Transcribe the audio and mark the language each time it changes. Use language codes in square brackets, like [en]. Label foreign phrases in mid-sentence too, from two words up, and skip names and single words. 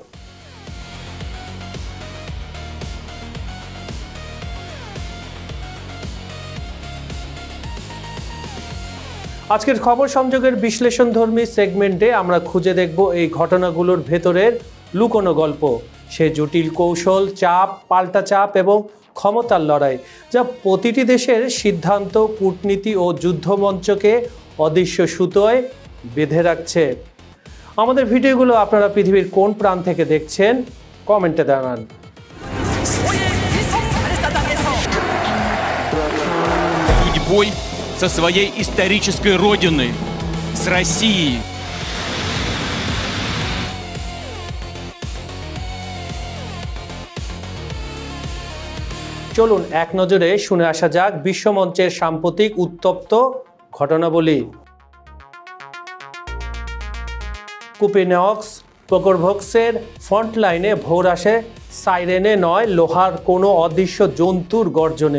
[bn] আজকের খবর সংযোগের বিশ্লেষণধর্মী সেগমেন্টে আমরা খুঁজে দেখব এই ঘটনাগুলোর ভেতরের লুকোনো গল্প, সে জটিল কৌশল, চাপ, পাল্টা চাপ এবং ক্ষমতার লড়াই, যা প্রতিটি দেশের সিদ্ধান্ত, কূটনীতি ও যুদ্ধমঞ্চকে অদৃশ্য সুতোয় বেঁধে রাখছে। আমাদের ভিডিওগুলো আপনারা পৃথিবীর কোন প্রান্ত থেকে দেখছেন কমেন্টে জানান। [ru] Судьбой со своей исторической родиной, с Россией. [bn] চলুন এক নজরে শুনে আসা যাক বিশ্বমঞ্চের সাম্প্রতিক উত্তপ্ত ঘটনাবলী। কুপিনিয়স্ক পোকরভস্কের ফ্রন্টলাইনে ভোর আসে সাইরেনে নয়, লোহার কোনো অদৃশ্য জন্তুর গর্জনে।